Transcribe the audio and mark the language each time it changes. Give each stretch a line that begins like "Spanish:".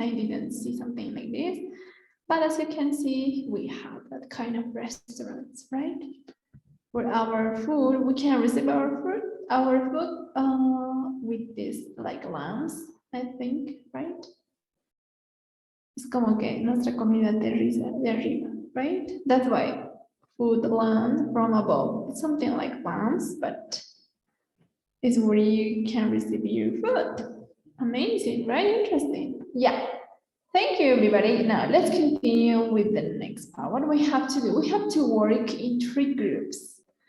English: I didn't see something like this. But as you can see, we have that kind of restaurants, right? For our food, we can receive our food with this like lamps, I think, right?
Spanish: Es como que nuestra comida aterriza de arriba,
English: right? That's why food land from above. It's something like lamps, but it's where you can receive your food. Amazing, right? Interesting. Yeah. Thank you, everybody. Now let's continue with the next part. What do we have to do? We have to work in 3 groups.